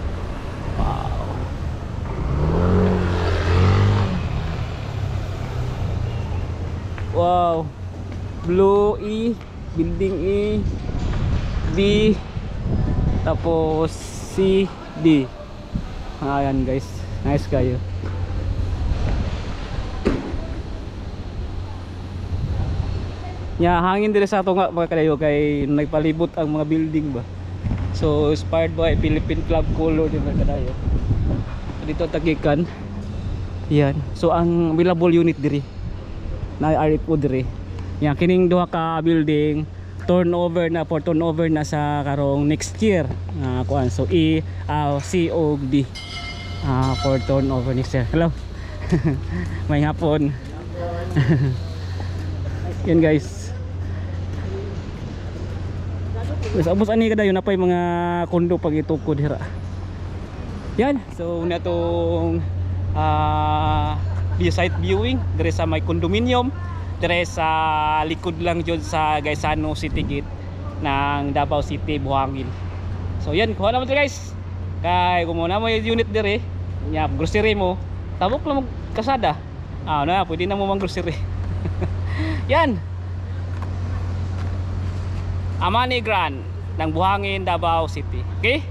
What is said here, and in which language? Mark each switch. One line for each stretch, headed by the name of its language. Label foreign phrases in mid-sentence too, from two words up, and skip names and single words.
English: Wow. Wow. Blue E, building E, B, tapos C, D.
Filipino: Ayan guys. Nice kayo.
Cebuano: Nya hangin dire sa ato nga mga kadayo kay nagpalibot ang mga building ba.
English: So inspired by Philippine Club color
Cebuano: din mga kadayo.
Filipino: Dito tagikan. Yan.
Cebuano: So ang available unit diri na RFO diri. Yan kining duha ka building turnover na for turnover na sa karong
English: next year. Kuan so C o D. For turnover next year. Hello.
Cebuano: May hapon. Yan guys. Sa ubos ani kadayo na pay mga kondo pag itukod dira. Yan, so na tong
English: site viewing
Cebuano: dire sa may condominium dire sa likod lang jud sa Gaisano City Gate ng Davao City, Buhangin.
Filipino: So yan, kuha naman guys.
Cebuano: Kay kumuna mo yung unit dire, nya grocery mo, tabok lang mo kasada. Na pwede na mo mang grocery. Yan. Amani Grand ng Buhangin, Davao City.